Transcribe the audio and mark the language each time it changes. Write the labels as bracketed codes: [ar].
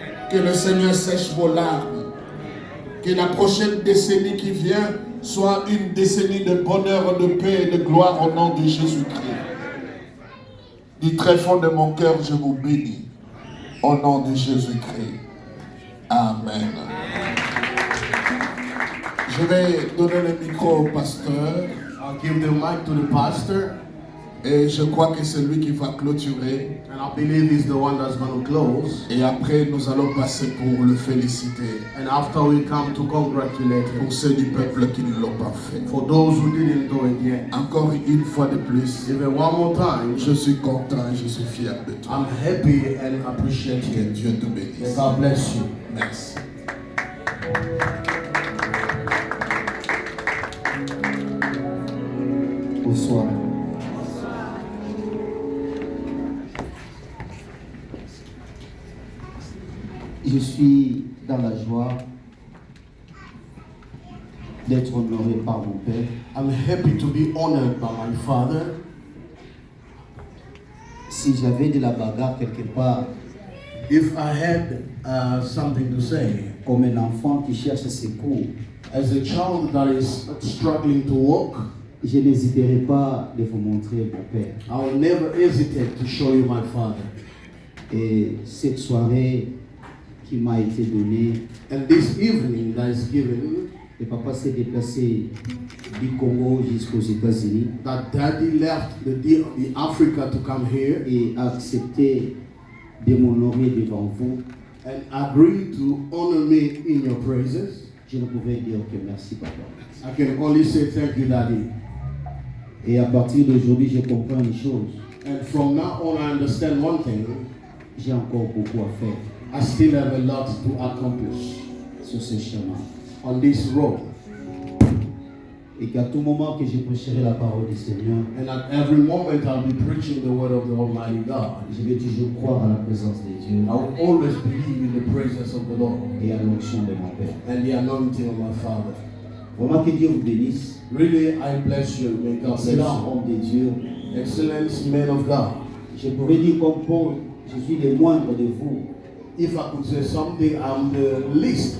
[fr] Que le Seigneur sèche vos larmes. Que la prochaine décennie qui vient soit une décennie de bonheur, de paix et de gloire au nom de Jésus-Christ. Du très fond de mon cœur, je vous bénis. Au nom de Jésus-Christ. Amen. Je vais donner le micro au pasteur. [en] I'll give the mic to the pastor. [fr] Et je crois que c'est lui qui va clôturer. [en] And I believe he's the one that's going to close. [fr] Et après, nous allons passer pour le féliciter. [en] And after we come to congratulate him. [fr] Pour ceux du peuple qui ne l'ont pas fait. [en] For those who didn't do it yet. [fr] Encore une fois de plus. [en] Even one more time. [fr] Je suis content et je suis fier de toi. [en] I'm happy and appreciate [fr] Que [en] you. [fr] Dieu te bénisse. [en] God bless you. [fr] Merci. Bonsoir. Je suis dans la joie d'être honoré par mon Père. [en] I'm happy to be honored by my father. [fr] Si j'avais de la bagarre quelque part, [en] If I had something to say, [fr] comme un enfant qui cherche ses cours, [en] as a child that is struggling to walk, [fr] je n'hésiterai pas de vous montrer mon Père. [en] I will never hesitate to show you my father. [fr] Et cette soirée qui m'a été donnée, [en] And this evening that is given, [fr] le papa s'est déplacé du Congo jusqu'aux États-Unis [en] that daddy left the Africa to come here [fr] et a accepté de m'honorer devant vous. [en] and agreed to honor me in your praises. [fr] Je ne pouvais dire que merci, papa. [en] I can only say thank you, daddy. [fr] Et à partir d'aujourd'hui, je comprends une chose. [en] And from now on, I understand one thing. [fr] J'ai encore beaucoup à faire [en] I still have a lot to accomplish [fr] sur ce chemin. [en] on this road. [fr] Et qu'à tout moment que je prêcherai la parole du Seigneur, [en] And at every moment, I'll be preaching the word of the Almighty God. [fr] je vais toujours croire à la présence de Dieu [en] I will always believe in the presence of the Lord [fr] et à l'onction de mon Père. [en] and the anointing of my Father. [fr] Vraiment que Dieu vous bénisse. [en] Really, I bless you. May God bless [fr] Excellent [en] you. [fr] homme de Dieu. [en] Excellent man of God. [fr] Je pourrais dire comme Paul, je suis le moindre de vous. [en] If I could say something, I'm the least